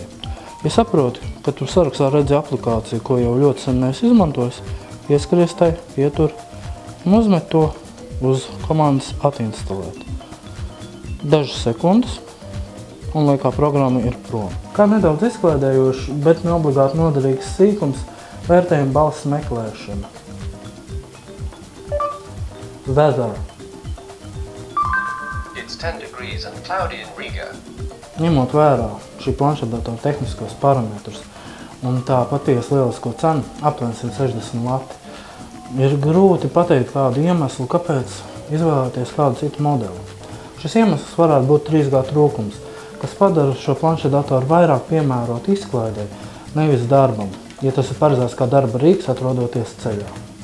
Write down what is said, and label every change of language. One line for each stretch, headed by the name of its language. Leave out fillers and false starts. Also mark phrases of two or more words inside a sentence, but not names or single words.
Latvian: Ja saproti, ka tu sarakstā redzi aplikāciju, ko jau ļoti sen neesi izmantojis, pieskaries tai, pietur un uzmet to uz komandas atinstalēt. Dažas sekundes, un lai kā programma ir prom. Kā nedaudz izklaidējošs, bet ne obligāti noderīgs sīkums, vērtējam balss meklēšana.
English: Weather. It's 10 degrees and cloudy in Riga.
Latvian: Ņemot vērā šī planšetdatora tehniskos parametrus un tā patiesi lielisko cenu, aptuveni 160 lati, ir grūti pateikt kādu iemeslu, kāpēc izvēlēties kādu citu modeli. Šis iemesls varētu būt 3G trūkums, kas padara šo planšetdatoru vairāk piemērot izklaidei, nevis darbam, ja tas ir paredzēts kā darba rīks atrodoties ceļā.